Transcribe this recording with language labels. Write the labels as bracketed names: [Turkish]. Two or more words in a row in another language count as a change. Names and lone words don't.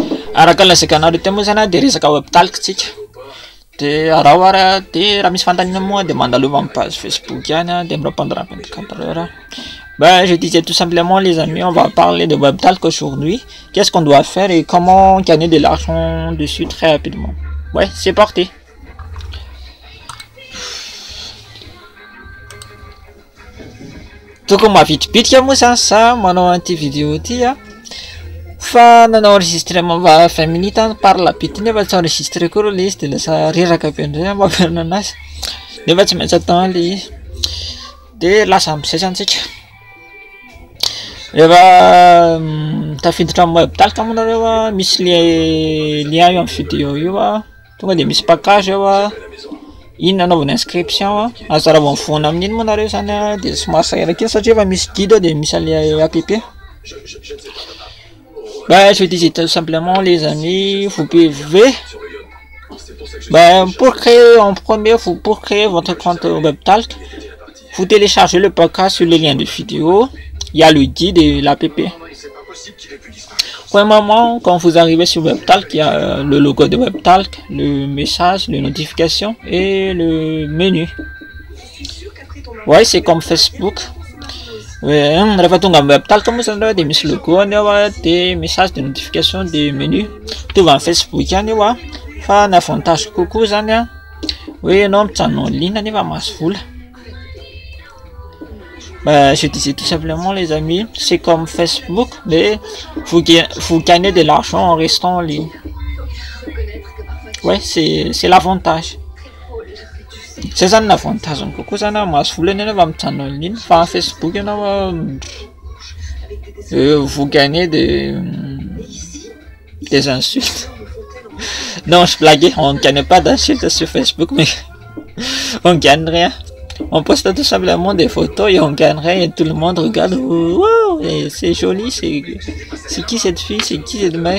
[Malagasy] araka lazaika anareo teo moa zany de resaka web talk tsika de araha de raha misy fantanina moa de mandalova amin'ny page Facebook any de [French] me répondre en 24 heures. Ben, je disais tout simplement les amis, on va parler de web talk aujourd'hui. Qu'est-ce qu'on doit faire et comment gagner de l'argent dessus très rapidement. Ouais, c'est parti. [Malagasy] Tokony mavitribitrika moa zany sa manao an'ity vidéo ty fa nanao [French] enregistrement 20 minutes par la petite [Malagasy] nefa tsy enregistré koa le izy de lasa reraka be ndray mampianona anazy nefa tsy maintsy atao le izy de lasa misesantsika rehefa tafiditra amin'ny web talk moa nareo misy lien io amin'ny vidéo io tonga de misy package eo iny anaovana inscription aza raha vao mifoana amin'iny moa nareo zany de somary sahiraka satria efa misy guide de misy le app. [French] Ben, je disais tout simplement les amis, vous pouvez pour créer en premier, pour créer votre compte WebTalk, vous téléchargez le package sur le lien de vidéo, il y a le guide et l'app. Premièrement, quand vous arrivez sur WebTalk, il y a le logo de WebTalk, le message, les notifications et le menu. Ouais, c'est comme Facebook. [Malagasy] Rehefa tonga amin'ny WebTalk moa zany de misy logo any de message de notification de menu mitovy amin'ny Facebook any io fa ny avantage kokoa zany hoe anao mijanona [French] en ligne [Malagasy] nefa mahazo vola. [French] Je disais tout simplement les amis, c'est comme Facebook mais vous gagnez de l'argent en restant en ligne. Ouais, c'est l'avantage. C'est ça l'avantage [Malagasy] kokoa zany mahazo vola nefa mijanona [French] en ligne [Malagasy] fa Facebook ianao [French] vous gagnez des insultes. Non, je blaguais, on ne gagne pas d'insultes sur Facebook mais on gagne rien. On poste tout simplement des photos et on gagne rien et tout le monde regarde. Wow, c'est joli, c'est qui cette fille, c'est qui cette mec.